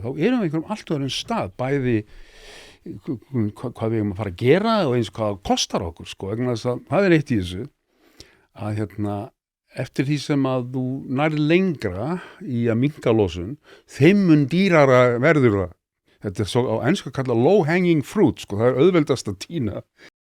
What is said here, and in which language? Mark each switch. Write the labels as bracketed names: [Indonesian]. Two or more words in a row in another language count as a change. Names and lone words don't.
[Icelandic] Þá erum við einhverjum allt öðrum stað, bæði hvað við erum að fara að gera og eins hvað það kostar okkur, sko. Það er eitt í þessu að eftir því sem að þú nærð lengra í að minnka losun, þeim mun dýrara verður það. Þetta er svo á ensku kallað [English] low hanging fruit, [Icelandic] sko, það er auðveldast að tína.